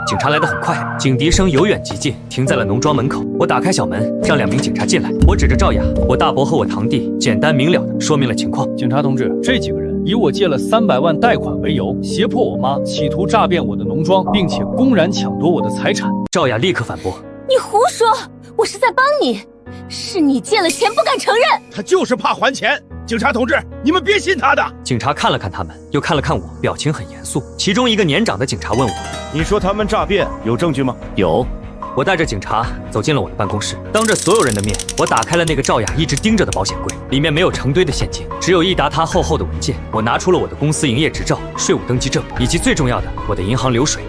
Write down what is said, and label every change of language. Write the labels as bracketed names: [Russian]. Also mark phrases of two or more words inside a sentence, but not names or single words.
[Chinese] 警察來得很快，警笛聲由遠及近，停在了農莊門口。我打開小門，讓2名警察進來。我指着趙雅、我大伯和我堂弟，簡單明了地說明了情況。警察同志，這幾個人以我借了300萬貸款為由，脅迫我媽，企圖詐騙我的農莊，並且公然搶奪我的財產。趙雅立刻反駁：“ 你胡說，我是在幫你，是你借了錢不敢承認。” 他就是怕還錢。警察同志，你們別信他的。警察看了看他們，又看了看我，表情很嚴肅。其中一個年長的警察問我：“ 你說他們詐騙有證據嗎？” 有。我帶着警察走進了我的辦公室，當着所有人的面，我打開了那個趙雅一直盯着的保險櫃，裡面沒有成堆的現金，只有一沓沓厚厚的文件。我拿出了我的公司營業執照、稅務登記證，以及最重要的我的銀行流水。